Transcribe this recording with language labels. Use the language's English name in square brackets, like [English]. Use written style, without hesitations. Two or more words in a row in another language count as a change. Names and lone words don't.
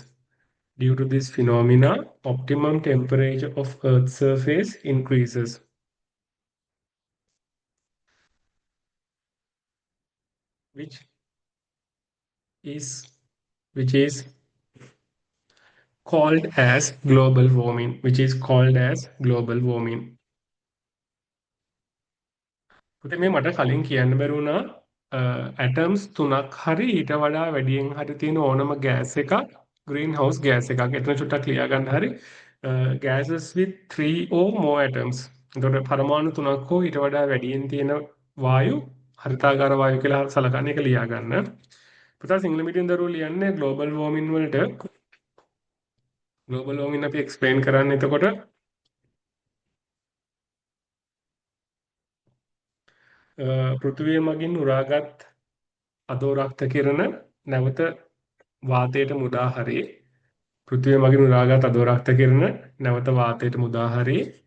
[English] Due to this phenomena, optimum temperature of earth's surface increases. Which is which is called as global warming, which is called as global warming. [Sinhala] පුතේ මේ මට කලින් කියන්න බැරි වුණා ඇටම්ස් තුනක් හරි ඊට වඩා වැඩියෙන් හරි තියෙන ඕනම ගෑස් එකක් [English] green house gas [Sinhala] එකක්. එතන චුට්ටක් ලියා ගන්න හරි [English] gases with 3 or more atoms. [Sinhala] එතකොට පරමාණු තුනක් හෝ ඊට වඩා වැඩියෙන් තියෙන වායු හරිතාගාර වායු කියලා සලකන්නේ ඒක ලියා ගන්න. පුතා සිංහල මීඩියම් දරුවෝ ලියන්නේ [English] global warming [Sinhala] වලට [English] global warming [Sinhala] අපි explain කරන්නේ එතකොට පෘථිවිය මගින් උරාගත් අදෝරක්ත කිරණ නැවත වාතයට මුදා හරි පෘථිවිය මගින් උරාගත් අදෝරක්ත කිරණ නැවත වාතයට මුදා හරි